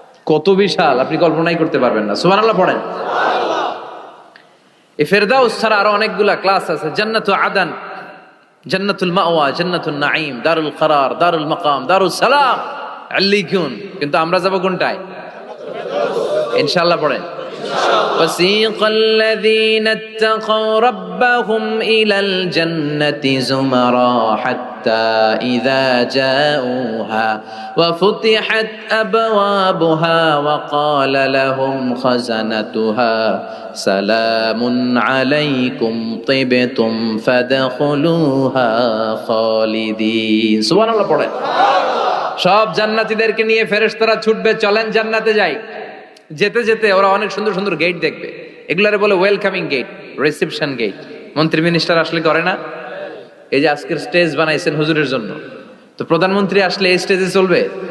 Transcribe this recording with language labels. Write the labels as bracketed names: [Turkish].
[Bangla] কত বিশাল আপনি কল্পনাই করতে পারবেন না। সুবহানাল্লাহ পড়েন। এই ফেরদাউস ছাড়া আরো অনেকগুলা ক্লাস আছে। জান্নাতু আদান, জান্নাতুল মাওয়া, জান্নাতুন নাঈম, দারুল করার, দারুল মাকাম, দারুস সালাম, আল্লিকুন। কিন্তু আমরা যাব কোনটায়? ইনশাআল্লাহ পড়েন। [Arabic] وسيق الذين اتقوا ربهم إلى الجنة زمرا حتى إذا جاءوها وفتحت أبوابها وقال لهم خزنتها سلام عليكم طبتم فادخلوها خالدين سبحان الله পড়েন। [Bangla] সব জান্নাতীদেরকে নিয়ে ফেরেশতারা ছুটবে, চলেন জান্নাতে যাই। যেতে যেতে ওরা অনেক সুন্দর সুন্দর গেট দেখবে, এগুলারে বলে ওয়েলকামিং গেট, রিসেপশন গেট। মন্ত্রী মিনিস্টার আসলে করে না? এই যে আজকের স্টেজ বানাইছেন হুজুরের জন্য, তো প্রধানমন্ত্রী আসলে এই স্টেজে চলবে?